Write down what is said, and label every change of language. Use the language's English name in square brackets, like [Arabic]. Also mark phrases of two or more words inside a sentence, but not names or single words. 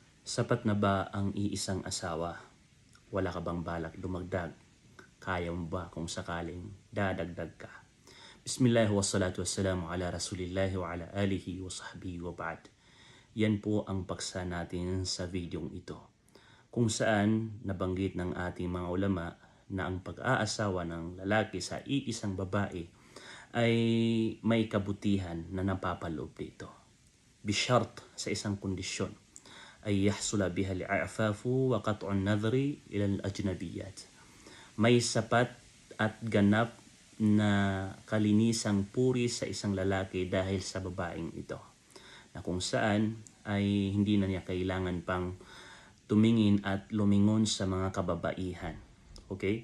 [Filipino] Sapat na ba ang iisang asawa? Wala ka bang balak dumagdag? Kaya mo ba kung sakaling dadagdag ka? [Arabic] بسم الله والصلاة والسلام على رسول الله وعلى آله وصحبه وبعد. [Filipino] Yan po ang paksa natin sa videong ito, kung saan nabanggit ng ating mga ulama na ang pag-aasawa ng lalaki sa iisang babae ay may kabutihan na napapaloob dito. [Arabic] Bishart, [Filipino] sa isang kondisyon, ay [Arabic] يحصل بها العفاف وقطع النظر إلى الأجنبيات. [Filipino] May sapat at ganap na kalinisang puri sa isang lalaki dahil sa babaeng ito, na kung saan ay hindi na niya kailangan pang tumingin at lumingon sa mga kababaihan. Okay?